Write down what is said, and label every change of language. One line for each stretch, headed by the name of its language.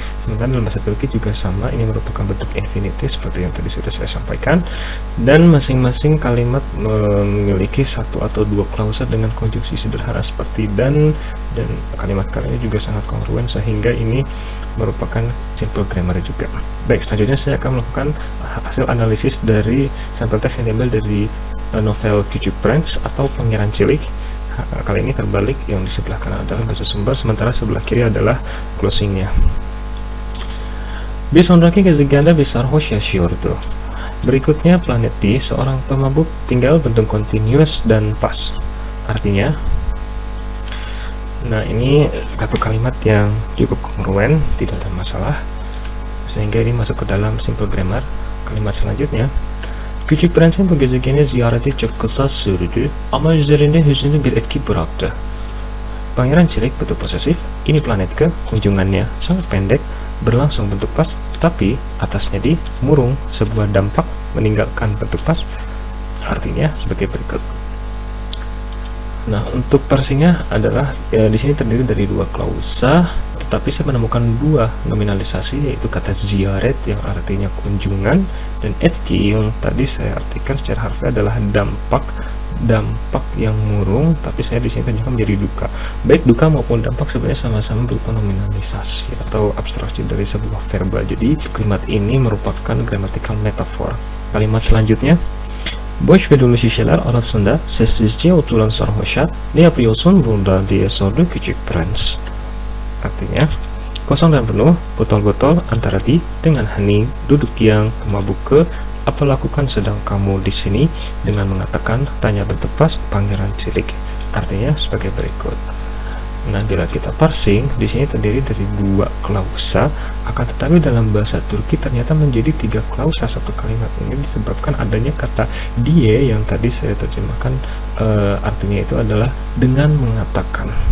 Indonesian: Sementara dalam bahasa Turki juga sama, ini merupakan bentuk infinitif seperti yang tadi sudah saya sampaikan, dan masing-masing kalimat memiliki satu atau dua klausa dengan konjungsi sederhana seperti dan kalimat-kalimatnya juga sangat kongruen, sehingga ini merupakan simple grammar juga. Baik, selanjutnya saya akan melakukan hasil analisis dari sampel teks yang diambil dari novel Küçük Prens atau Pangeran Cilik. Kali ini terbalik, yang di sebelah kanan adalah bahasa sumber, sementara sebelah kiri adalah closingnya.
Turkish: Bir sonraki gezegende bir sarhoş yaşıyordu.
Indonesian: Berikutnya planet D, seorang pemabuk tinggal bentuk continuous dan pas. Artinya, nah ini satu kalimat yang cukup kongruen, tidak ada masalah, sehingga ini masuk ke dalam simple grammar. Kalimat selanjutnya,
Turkish: Küçük Prens'in bu gezegeni ziyareti çok kısa sürdü ama üzerinde hüzünlü bir etki bıraktı.
Indonesian: Pangeran Cilik bentuk posesif, ini planet ke kunjungannya sangat pendek, berlangsung bentuk pas, tapi atasnya di murung sebuah dampak meninggalkan bentuk pas, artinya sebagai berikut. Nah, untuk parsingnya adalah di sini terdiri dari dua klausa, tetapi saya menemukan dua nominalisasi, yaitu kata ziyaret yang artinya kunjungan dan etki yang tadi saya artikan secara harfiah adalah dampak yang murung, tapi saya di sini terjemahkan menjadi duka. Baik duka maupun dampak sebenarnya sama-sama berupa nominalisasi atau abstraksi dari sebuah verba. Jadi kalimat ini merupakan grammatical metaphor. Kalimat selanjutnya,
Turkish: boş ve dolu şişeler arasında sessizce oturan sarhoşa ne yapıyorsun burada diye sordu küçük prens.
Indonesian: Artinya, kosong dan penuh, botol-botol antara di dengan hening, duduk yang mabuk ke, apa lakukan sedang kamu di sini, dengan mengatakan tanya bentuk pas Pangeran Cilik. Artinya sebagai berikut. Nah, bila kita parsing, di sini terdiri dari dua klausa, akan tetapi dalam bahasa Turki ternyata menjadi tiga klausa satu kalimat ini disebabkan adanya kata die yang tadi saya terjemahkan, artinya itu adalah dengan mengatakan.